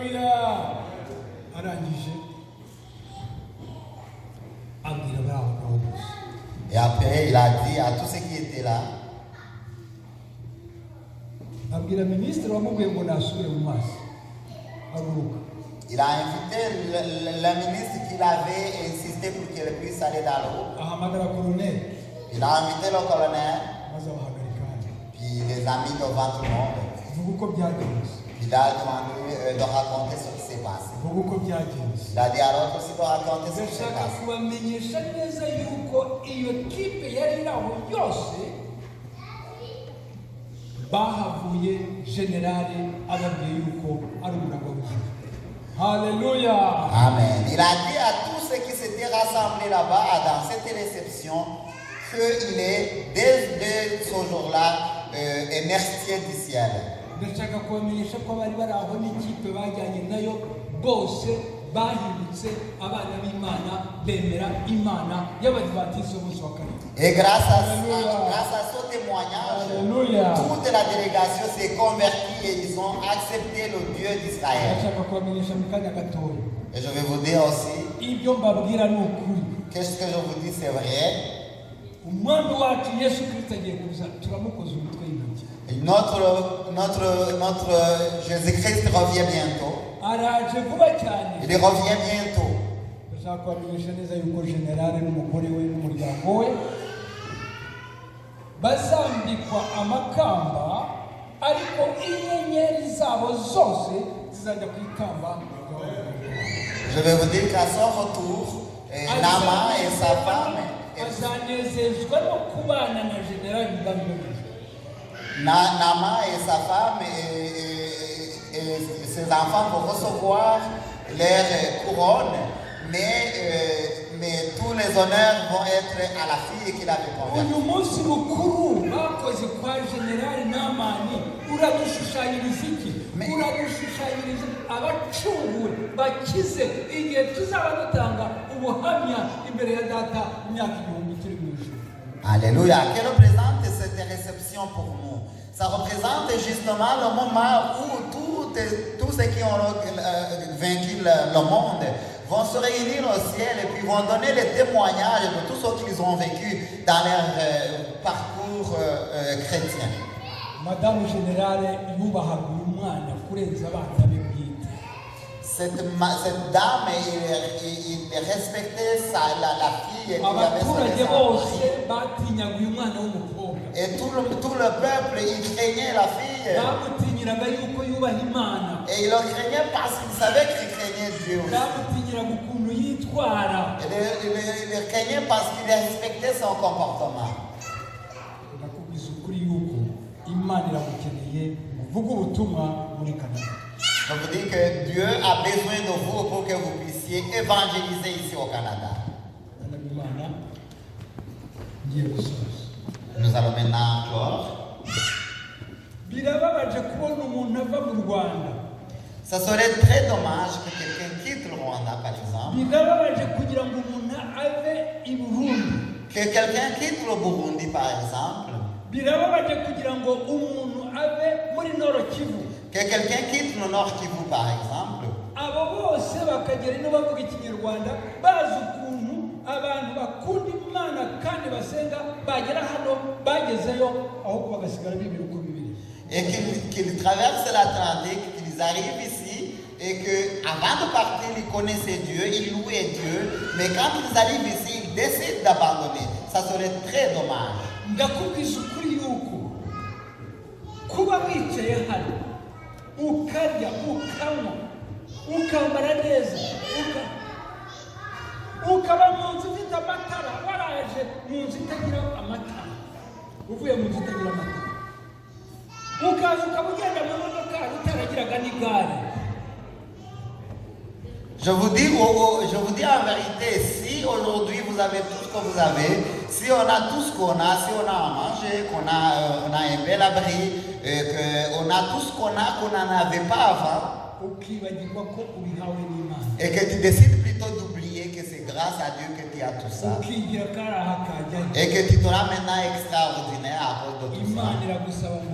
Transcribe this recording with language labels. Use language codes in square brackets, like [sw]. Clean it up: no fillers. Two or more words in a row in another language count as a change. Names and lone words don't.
[fr] Et après, il a dit à tous ceux qui étaient là, il a invité le ministre qu'il avait insisté pour qu'il puisse aller dans l'eau. Il a invité le colonel, puis les amis devant tout le monde. Il a demandé de raconter ce qui s'est passé. Il a dit à l'autre aussi de raconter ce qui s'est [rw] ndashaka [fr] passé. [rw] kubamenyesha neza yuko iyo kipe yari iri aho yose bahavuye generale ababwiye yuko ari umuragwa w'ijuru. Haleluya. Amen. [fr] Il a dit à tous ceux qui s'étaient rassemblés là-bas dans cette réception qu'il est, dès ce jour-là, un mercier du ciel. [rw] ndashaka kubamenyesha ko bari bari aho n'ikipe bajyanye nayo bose bahindutse abana b'Imana bemera Imana y'Abadivantisite b'umunsi wa karindwi. [fr] Et grâce à ce témoignage, Haleluya. toute la délégation s'est convertie et ils ont accepté le Dieu d'Israël. [rw] ndashaka kubamenyesha mu kanya gatoya [fr] Et je vais vous dire aussi, [rw] ibyo mbabwira ni ukuri. [fr] qu'est-ce que je vous dis, c'est vrai. [rw] umwami wacu Yesu Kristo agiye kuza turamukoze umutwe y'intoki. [fr] Notre Jésus-Christ revient bientôt. [rw] araje vuba cyane. [fr] Il revient bientôt. [rw] ndashaka kubamenyesha neza yuko generale n'umugore we n'umuryango we bazambikwa amakamba ariko inyenyeri zabo zose zizajya ku ikamba. [fr] Je vais vous dire qu'à son retour, Nama et sa femme, [rw] azanezezwa no kubana na generale Mbambe. [fr] Nama et sa femme et ses enfants vont recevoir leur couronne, mais tous les honneurs vont être à la fille qu'il avait convertie. [rw] uyu munsi mukuru bakoze kwa generale Namani uradushushanyiriza iki? uradushushanyiriza abacunguwe bakize igihe tuzaba dutanga ubuhamya imbere ya data imyaka 1000 turi mu ijuru. [fr] Alléluia. Que représente cette réception pour nous? Ça représente justement le moment où tous ceux qui ont vaincu le monde vont se réunir au ciel et puis vont donner les témoignages de tout ce qu'ils ont vécu dans leur parcours chrétien. [rw] Madamu generale yubahaga uyu mwana kurenza abana be bwite. [fr] Cette dame, il respectait la fille et il avait [rw] abaturage bose batinyaga uyu mwana w'umukobwa. [fr] et tout le peuple, il craignait la fille. [rw] bamutinyiraga yuko yubaha Imana. [fr] Et il le craignait parce qu'il savait qu'il craignait Dieu aussi. [rw] bamutinyiraga ukuntu yitwara. [fr] Il le craignait parce qu'il respectait son comportement. [rw] ndakubwiza ukuri yuko Imana iramukeneye muvuge ubutumwa muri Canada. [fr] Je vous dis que Dieu a besoin de vous pour que vous puissiez évangéliser ici au Canada. [rw] Imana ngiye gusoza. [fr] Nous allons maintenant clore. [rw] birababaje kubona umuntu ava mu Rwanda. [fr] Ça serait très dommage que quelqu'un quitte le Rwanda, par exemple. [rw] birababaje kugira ngo umuntu ave i Burundi. [fr] Que quelqu'un quitte le Burundi, par exemple. [rw] birababaje kugira ngo umuntu ave muri Nord Kivu. [fr] Que quelqu'un quitte le Nord Kivu, par exemple. [rw] abo bose bakagera ino bavuga ikinyarwanda bazi ukuntu abantu bakunda Imana kandi basenga bagera hano bagezeyo ahubwo bagasigara bibiri uko bibiri. [fr] Et qu'ils traversent l'Atlantique, qu'ils arrivent ici, et qu'avant de partir, ils connaissaient Dieu, ils louaient Dieu, mais quand ils arrivent ici, ils décident d'abandonner. Ça serait très dommage. [rw] ndakubwiza ukuri yuko kuba wicaye hano ukarya ukanywa ukambara neza ukaba mu nzu ifite amatara waraje mu nzu itagira amatara uvuye mu nzu itagira amatara ukaza ukaba ugenda mu modoka utaragiraga n'igare. [fr] Je vous dis en vérité, si aujourd'hui vous avez tout ce que vous avez, si on a tout ce qu'on a, si on a à manger, qu'on a un bel abri, qu'on a tout ce qu'on n'en avait pas avant, et que tu décides plutôt d'oublier que c'est grâce à Dieu que tu as tout ça, et que tu te rends maintenant extraordinaire à cause de tout ça.